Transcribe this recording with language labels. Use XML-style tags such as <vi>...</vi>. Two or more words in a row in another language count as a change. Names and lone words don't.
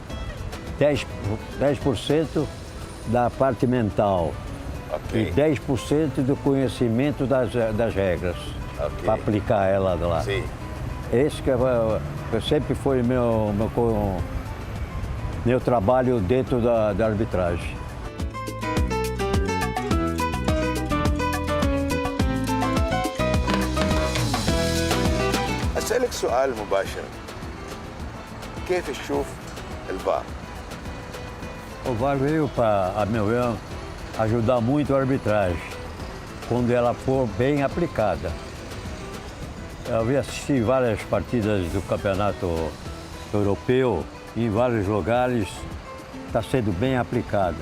<pt>10% da parte mental e اوكي. 10% do conhecimento das regras, Ok. para aplicar ela lá. Sim. Esse que sempre foi meu trabalho dentro da arbitragem.</pt> <ar>اسالك سؤال مباشر. كيف تشوف الفار؟</ar> <pt>O VAR veio para, a meu ver, ajudar muito a arbitragem, quando ela for bem aplicada. Eu vi assistir várias partidas do campeonato europeu, em vários lugares, está sendo bem aplicada.</pt>